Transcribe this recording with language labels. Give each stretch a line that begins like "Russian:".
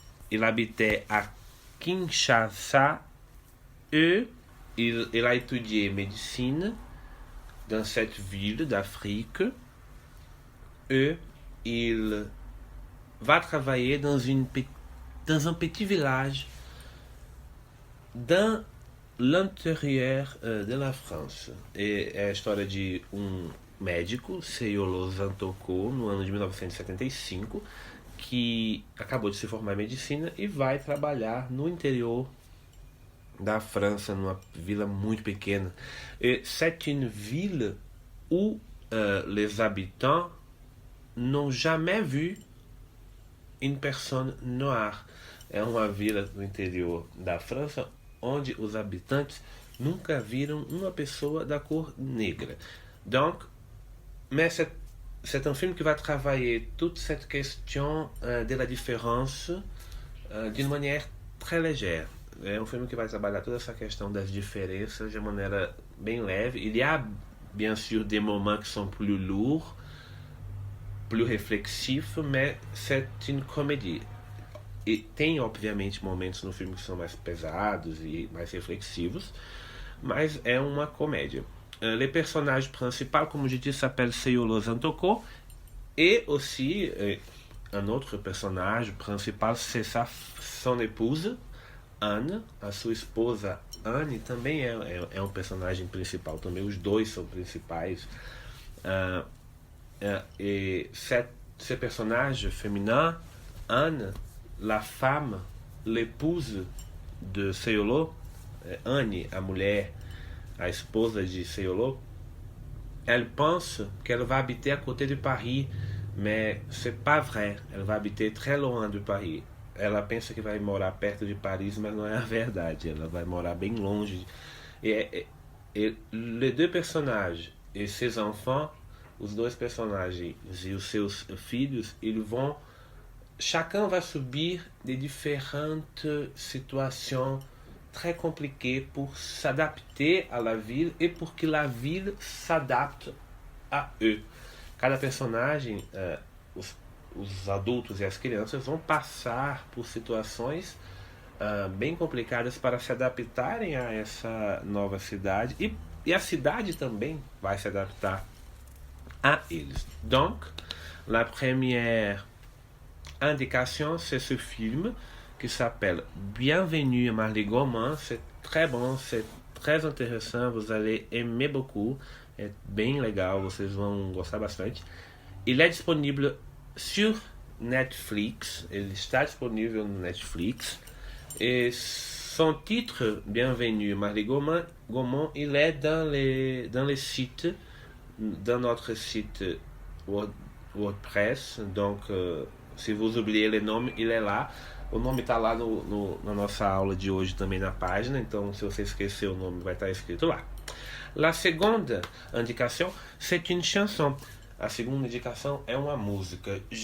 French: Il habitait à Kinshasa. Il a étudié médecine dans cette ville d'Afrique. Il va travailler dans un petit village dans l'intérieur de la France.
Portuguese: É a história de um médico, Seolo Zantoko, no ano de 1975, que acabou de se formar em medicina e vai trabalhar no interior da França, numa vila muito pequena.
French: C'est une ville où les habitants n'ont jamais vu une personne noire.
Portuguese: É uma vila no interior da França onde os habitantes nunca viram uma pessoa da cor negra.
French: Donc, mais c'est un film qui va travailler toute cette question de la différence d'une manière très légère.
Portuguese: É um filme que vai trabalhar toda essa questão das diferenças de maneira bem leve.
French: Il y a bien sûr des moments qui sont plus lourds, plus réflexifs, mais c'est une comédie.
Portuguese: E tem, obviamente, momentos no filme que são mais pesados e mais reflexivos, mas é uma comédia.
French: Le personnage principal, comme je dis, s'appelle Seolo Zantoko, et aussi un autre personnage principal, c'est son épouse, Anne.
Portuguese: A sua esposa Anne também é um personagem principal, também os dois são principais.
French: Et ce personnage féminin, Anne, la femme, l'épouse de Seolo, Anne,
Portuguese: a mulher, a esposa de Seolo,
French: elle pense qu'elle va habiter à côté de Paris, mais c'est pas vrai, elle va habiter très loin de Paris.
Portuguese: Ela pensa que vai morar perto de Paris, mas não é a verdade, ela vai morar bem longe.
French: Et les deux personnages et ses enfants,
Portuguese: os dois personagens e os seus filhos,
French: chacun va subir des différentes situations très compliquées pour s'adapter à la ville et pour que la ville s'adapte à eux.
Portuguese: Cada personagem, os adultos e as crianças vão passar por situações bem complicadas para se adaptarem a essa nova cidade e a cidade também vai se adaptar a eles.
French: Donc, la première indication, c'est ce film qui s'appelle Bienvenue à Marly Gaumont. C'est très bon, c'est très intéressant, vous allez aimer beaucoup,
Portuguese: é bem legal, vocês vão gostar bastante.
French: Il est disponible sur Netflix,
Portuguese: ele está disponível no Netflix.
French: Et son titre, Bienvenue Marly Gaumont, il est dans les sites, dans notre site WordPress. Donc, se vous oubliez le nome, il est là.
Portuguese: O nome está lá na nossa aula de hoje também na página, então se você esquecer o nome vai estar escrito lá.
French: La seconde indication, c'est une chanson.
Portuguese: A segunda indicação é uma música.